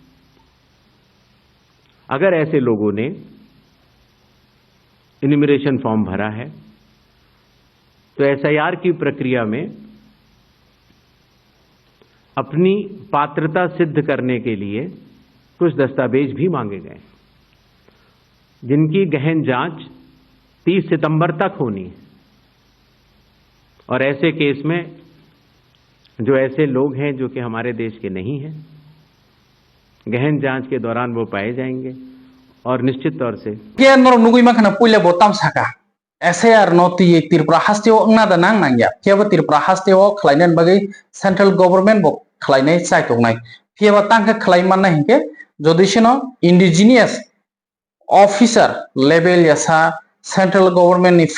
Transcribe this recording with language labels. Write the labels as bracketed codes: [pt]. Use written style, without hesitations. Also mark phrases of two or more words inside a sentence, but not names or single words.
[hi] अगर ऐसे लोगों ने इन्यूमरेशन फॉर्म भरा है तो SIR की प्रक्रिया में अपनी पात्रता सिद्ध करने के लिए कुछ दस्तावेज भी मांगे गए जिनकी गहन जांच 30 सितंबर तक होनी है। और ऐसे केस में जो ऐसे लोग हैं जो कि हमारे देश के नहीं हैं, गहन जांच के दौरान वो पाए जाएंगे और निश्चित तौर से [trp] SAR noti Tripura hasteo ngada nang nangya keba Tripura hasteo khlainan bagi [en] central government [trp] bo khlainai chaitongnai keba tangka khlaiman na hinke jodisino [en] indigenous officer level [trp] yasa [en] central government [trp] ni